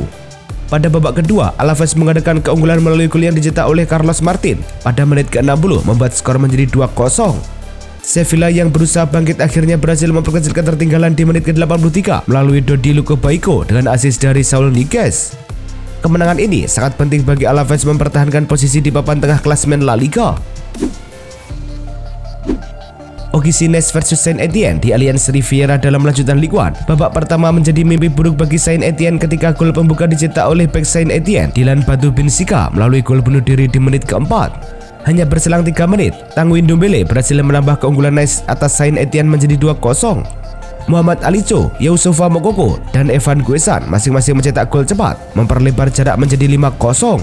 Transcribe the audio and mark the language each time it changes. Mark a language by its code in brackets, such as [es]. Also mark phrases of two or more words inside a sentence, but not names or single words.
[id] Pada babak kedua, Alaves mengadakan keunggulan melalui gol yang dicetak oleh Carlos Martin pada menit ke-60 membuat skor menjadi 2-0. Sevilla yang berusaha bangkit akhirnya berhasil memperkecil ketertinggalan di menit ke-83 melalui Dodi Luko Baiko dengan assist dari Saul Niguez. Kemenangan ini sangat penting bagi Alaves mempertahankan posisi di papan tengah klasemen La Liga. Ogissines versus Saint Etienne di Allianz Riviera dalam lanjutan Ligue 1. Babak pertama menjadi mimpi buruk bagi Saint Etienne ketika gol pembuka dicetak oleh bek Saint Etienne, Dylan Batu Binsika melalui gol bunuh diri di menit ke-4. Hanya berselang 3 menit, Tanguy Ndombele berhasil menambah keunggulan Nice atas Saint Etienne menjadi 2-0. Muhammad Alicho, Youssoufa Moukoko, dan Evan Guesan masing-masing mencetak gol cepat, memperlebar jarak menjadi 5-0.